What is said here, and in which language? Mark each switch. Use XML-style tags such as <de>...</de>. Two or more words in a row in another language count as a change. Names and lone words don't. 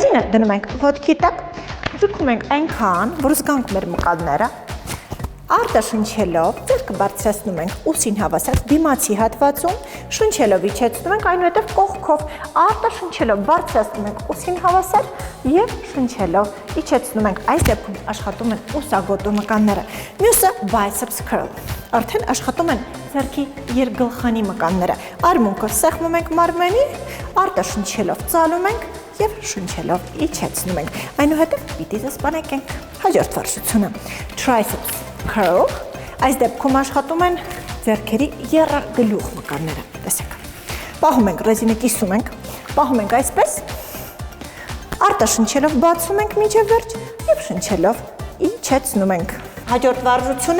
<hy>դնում ենք ոտքի տակ, ձգում ենք այնքան, որ զգանք մեր մկալները, արտաշնչելով, ձեռքը բարձրացնում ենք ուսին հավասար դիմացի հատվածում, շնչելով իջեցնում ենք, այնուհետև կողքով արտաշնչելով բարձրացնում ենք ուսին հավասար եւ շնչելով իջեցնում ենք։ Այս դեպքում աշխատում են ուսագոտու մկանները։ Մյուսը</hy> <en>biceps curl։</en> <hy>Արդեն աշխատում են ձեռքի երկգլխանի մկանները։ Արմունկը սեղմում ենք մարմնի, արտաշնչելով ծալում ենք եւ շնչելով իջեցնում ենք։ Այնուհետև պիտի զսպանակենք։ Հաջորդ վարժությունը</hy> <en>triceps curl,</en> <hy>այս դեպքում աշխատում են ձեռքերի եռագլուխ մկանները, տեսեք։ Պահում ենք ռեզինը, կիսում ենք, պահում ենք այսպես, արտաշնչելով բացում ենք մինչև վերջ եւ շնչելով իջեցնում ենք։ Հաջորդ վարժությունը</hy>